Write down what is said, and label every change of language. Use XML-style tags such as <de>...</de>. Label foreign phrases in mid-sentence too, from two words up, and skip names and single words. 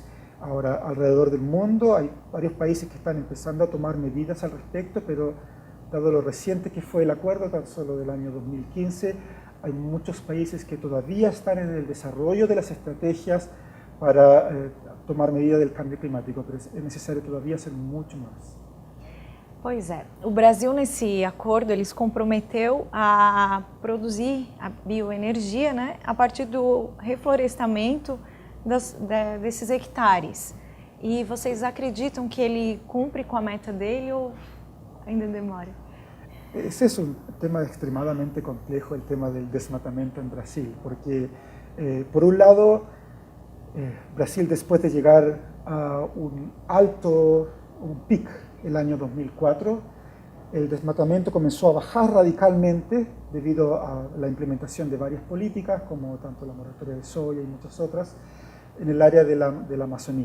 <es>Ahora, alrededor del mundo hay varios países que están empezando a tomar medidas al respecto, pero dado lo reciente que fue el acuerdo, tan solo del año 2015, hay muchos países que todavía están en el desarrollo de las estrategias para tomar medidas del cambio climático, pero</es> <pt>é necessário</pt> <es>todavía hacer mucho más.</es> <pt>Pois é, o Brasil nesse acordo ele se comprometeu a produzir a bioenergia, né, a partir do reflorestamento desses hectares. E vocês acreditam que ele cumpre com a meta dele ou ainda demora?</pt> <es>Ese es un tema extremadamente complejo, el tema del desmatamiento en Brasil, porque por un lado, Brasil después de llegar a un pic el año 2004, el desmatamiento comenzó a bajar radicalmente debido a la implementación de varias políticas, como tanto la moratoria de soya y muchas otras, en el área de la Amazonía.</es>